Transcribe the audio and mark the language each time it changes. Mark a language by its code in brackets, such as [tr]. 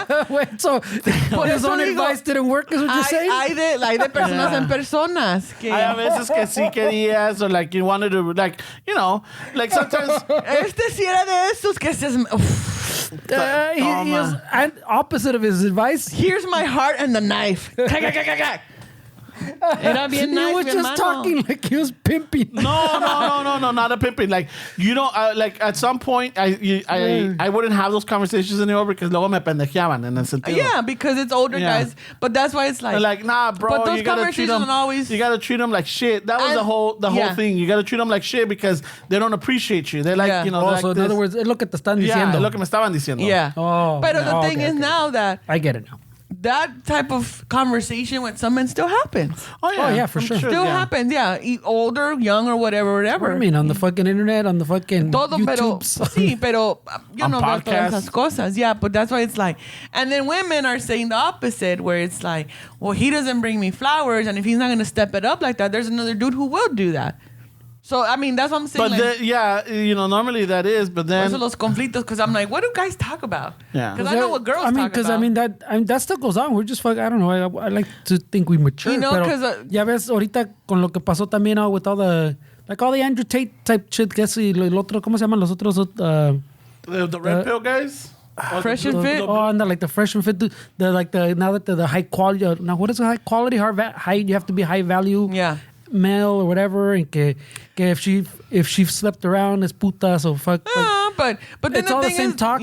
[en] Wait, so his own advice didn't work, is what you're saying? [es] Hay de personas en personas. Que, hay a veces que sí querías, [en] or like you wanted to, like, like sometimes. [es] Este sí era de estos que se... [en] He is opposite of his advice. Here's my heart and the knife. [es] Era bien nice, [en] he was just talking like he was pimping. No, not a pimping. Like, like at some point, I wouldn't have those conversations anymore because [es] luego me pendejeaban en el sentido. [en] Yeah, because it's older guys. But that's why it's like, nah, bro. But those conversations you gotta treat them like shit. That was the whole thing. You gotta treat them like shit because they don't appreciate you. They're like, so in other words, [es] es lo que te están diciendo. Lo que me estaban diciendo. [en] Yeah. But the thing is now that I get it now. That type of conversation with some men still happens. Oh yeah, for sure. Still happens, yeah. Older, young, or whatever. I mean, on the fucking internet, on the fucking YouTubes. [es] Sí, pero yo no veo todas esas cosas. [en] Yeah, but that's why it's like... And then women are saying the opposite, where it's like, well, he doesn't bring me flowers, and if he's not going to step it up like that, there's another dude who will do that. So, I mean, that's what I'm saying. But normally that is, but then... [es] Por eso los conflictos, [en] because I'm like, what do guys talk about? Yeah. Because I know what girls talk about. Because, that still goes on. We're just I don't know. I like to think we mature. Because... [es] ya ves, ahorita, con lo que pasó también [en] with all the... Like all the Andrew Tate type shit, [es] que es el otro... ¿Cómo se llaman los otros? [en] The red pill guys? Fresh and fit? And like the fresh and fit. Now that the high quality... Now, what is a high quality? High, you have to be high value. Yeah. Male or whatever, and que if she slept around [es] es puta, [en] so fuck. But then it's all the same talks.